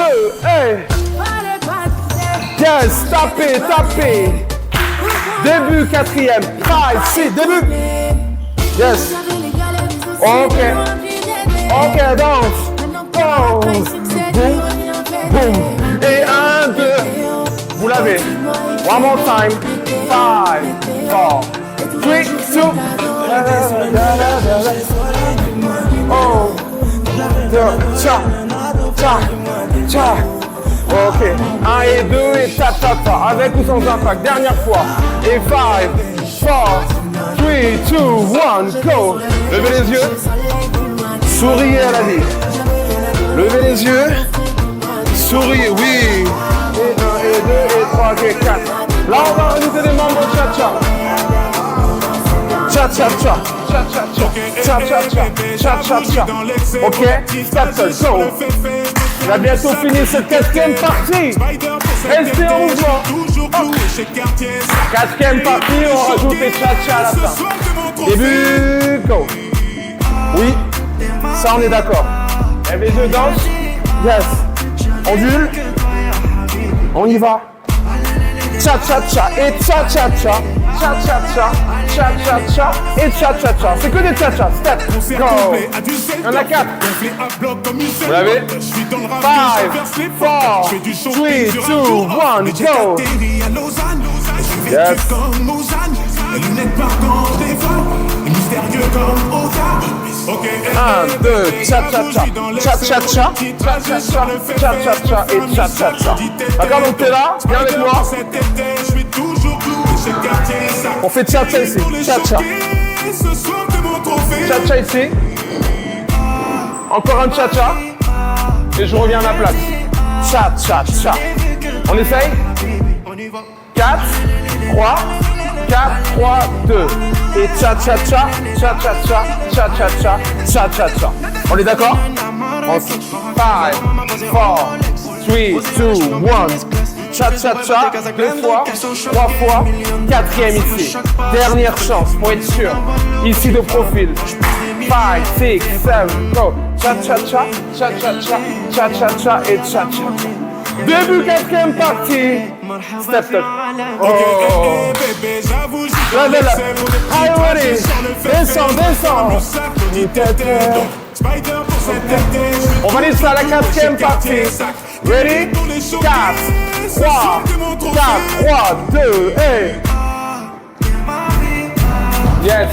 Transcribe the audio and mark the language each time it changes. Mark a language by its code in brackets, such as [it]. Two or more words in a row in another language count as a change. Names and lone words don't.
[fr] Et yes, tapez, tapez. Début, quatrième. 5, 6, début. Yes. Ok. Ok, danse. Pause. Boum. Boum. Et 1, 2. Vous l'avez. [en] One more time. 5, 4, 3, 2. Oh. [fr] Tcha. Tcha. Tcha. Ok. 1 et 2 et tcha tcha tcha. Avec ou sans impact. Dernière fois. Et 5, 4, 3, 2, 1, go. Levez les yeux. Souriez à la vie. Levez les yeux. Souriez, oui. Et 1, et 2, et 3, et 4. Là, on va rajouter des membres cha-cha. Cha-cha-cha. Cha-cha-cha. Cha-cha-cha. Cha-cha-cha. Ok, stop, go. On a bientôt fini cette 4e partie. Restez en mouvement. 4e partie, on rajoute les cha-cha à la fin. Début, go. Oui, ça on est d'accord. Lève les yeux, danse. Yes. Ondule. On y va. Cha-cha-cha et cha-cha-cha. Cha-cha-cha. Cha-cha-cha et cha-cha-cha. C'est que des cha-cha. [en] Step. Go. [fr] Il y en a 4. Vous l'avez? 5, 4, 3, 2, 1, go. Yes. 1, 2, cha-cha-cha, cha-cha-cha, cha-cha-cha, cha-cha-cha et cha-cha-cha. D'accord, donc t'es là, viens avec moi. On fait cha-cha ici, cha-cha. Cha-cha ici. Encore un cha-cha. Et je reviens à ma place. Cha-cha-cha. On essaye? 4, 3, 4, 3, 2. Et cha-cha-cha, cha-cha-cha, cha-cha-cha, cha-cha-cha. On est d'accord? 5, 4, 3, 2, 1. Cha-cha-cha, 2 fois, 3 fois, 4e ici. Dernière chance pour être sûr. Ici de profil. 5, 6, 7, go. Cha-cha-cha, cha-cha-cha, cha-cha-cha et cha-cha-cha. Début 4e partie. Step, step. Oh. Levez là. [en] Are you ready? [fr] Descends, descends. On valide ça à la 4e partie. Ready? 4, 3, 2, et... Yes.